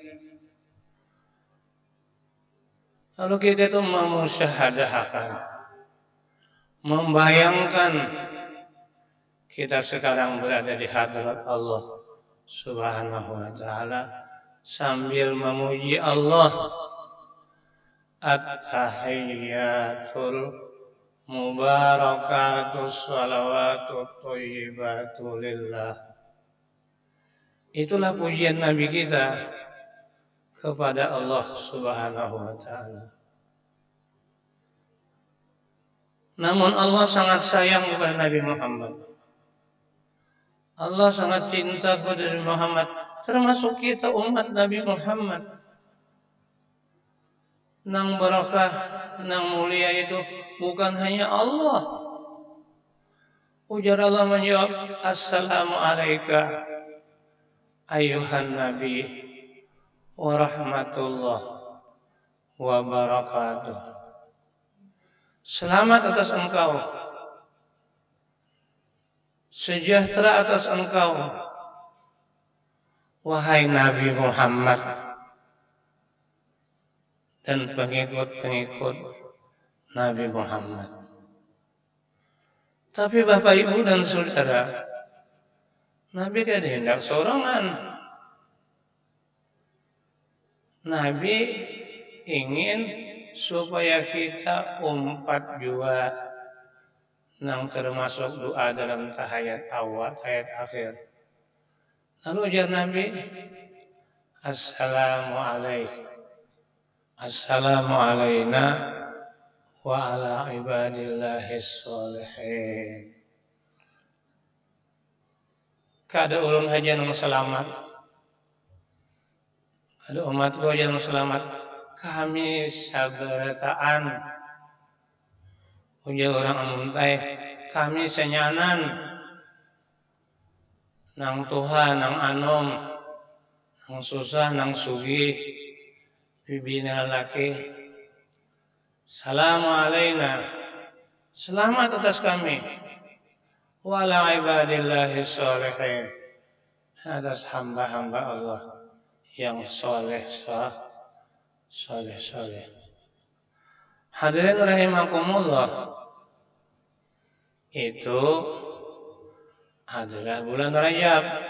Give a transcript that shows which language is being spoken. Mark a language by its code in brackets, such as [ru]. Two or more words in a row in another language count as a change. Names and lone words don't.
[id] Lalu kita itu memusyahadahkan, membayangkan kita sekarang berada di hadrat Allah [ar] سبحانه وتعالى [id] sambil memuji Allah. [ar] التحيات المباركات الصلوات الطيبات لله. [id] Itulah pujian Nabi kita kepada Allah [ar] سبحانه وتعالى. [id] Namun Allah sangat sayang kepada Nabi Muhammad. Allah sangat cinta kepada Nabi Muhammad, termasuk kita umat Nabi Muhammad. [bjn] Nang barakah, nang mulia itu bukan hanya Allah. Ujar Allah menjawab, [ar] السلام عليك أيها النبي ورحمة الله وبركاته. [id] Selamat atas engkau, sejahtera atas engkau, wahai Nabi Muhammad dan pengikut-pengikut Nabi Muhammad. [bjn] Tapi Bapak, Ibu, dan Saudara, Nabi kan hendak sorangan. Nabi ingin supaya kita umpat juga nang termasuk doa dalam tahiyat awal, tahiyat akhir. Lalu ujar Nabi, [ar] السلام علينا وعلى عباد الله الصالحين. [bjn] Kada ulun haja nang selamat, kada umat gua aja nang selamat. Kami sabarataan, ujar orang amuntai, kami senyanan nang Tuhan, nang anom, nang susah, nang sugih, bibina laki. [ar] سلام علينا, [id] selamat atas kami, [ar] وعلى عباد الله الصالحين, [id] atas hamba-hamba Allah yang soleh. Hadirin rahimakumullah, itu adalah bulan Rajab.